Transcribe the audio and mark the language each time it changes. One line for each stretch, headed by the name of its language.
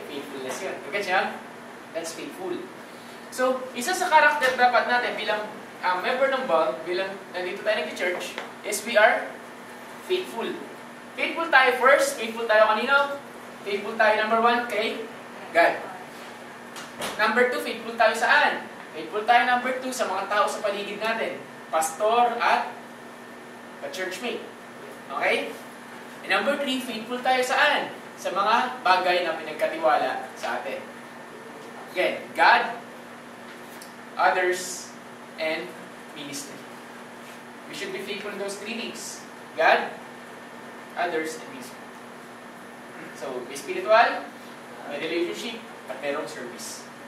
Filipino: Faithfulness yun. Okay siya?
English: That's faithful.
Filipino: So, isa sa karakter dapat natin bilang member ng BALG, bilang nandito tayo nag-church,
English: is we are faithful.
Filipino: Faithful tayo first. Faithful tayo kanino? Faithful tayo number 1 kay God. Number 2, faithful tayo saan? Faithful tayo number 2 sa mga tao sa paligid natin. Pastor at ka-churchmate.
English: Okay? And number 3,
Filipino: faithful tayo saan? Sa mga bagay na pinagkatiwala sa atin.
English: Again, God, others, and ministry. We should be faithful in those 3 things. God, others, and ministry.
Filipino: So, may spiritual, may relationship, at merong service.